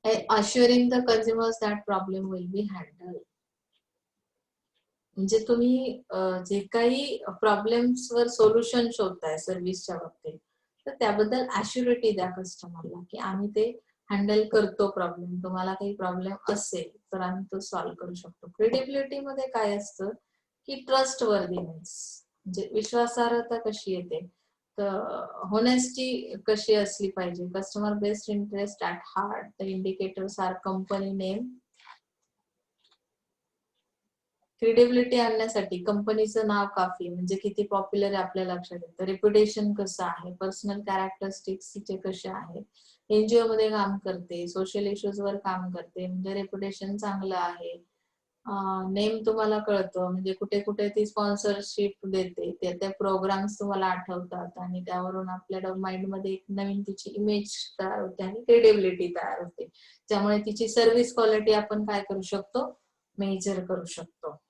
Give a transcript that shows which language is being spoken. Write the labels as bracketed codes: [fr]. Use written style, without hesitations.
[en] Assuring the consumers that problem will be handle. [mr] म्हणजे तुम्ही जे काही प्रॉब्लेम्सवर सोल्युशन शोधताय सर्व्हिसच्या बाबतीत, तर त्याबद्दल अश्युरिटी द्या कस्टमरला की आम्ही ते हँडल करतो प्रॉब्लेम. तुम्हाला काही प्रॉब्लेम असेल तर आम्ही तो सॉल्व्ह करू शकतो. क्रेडिबिलिटी मध्ये काय असतं की ट्रस्ट वर्दीनेस, म्हणजे विश्वासार्हता कशी येते, तर होनेस्टी कशी असली पाहिजे. [en] Customer best interest at heart. The indicators are company name. [mr] Credibility आणण्यासाठी कंपनीचं नाव काफी, म्हणजे किती पॉप्युलर आहे आपल्या लक्षात येतं. रेप्युटेशन कसं आहे, पर्सनल कॅरेक्टरिस्टिक्स तिचे कसे आहेत, एनजीओ मध्ये काम करते, सोशल इश्यूज वर काम करते, म्हणजे रेप्युटेशन चांगलं आहे, नेम तुम्हाला कळतं, म्हणजे कुठे कुठे ती स्पॉन्सरशिप देते, त्या प्रोग्राम्स तुम्हाला आठवतात आणि त्यावरून आपल्या माइंड मध्ये एक नवीन तिची इमेज तयार होते आणि क्रेडिबिलिटी तयार होते, त्यामुळे तिची सर्व्हिस क्वालिटी आपण काय करू शकतो, मेजर करू शकतो.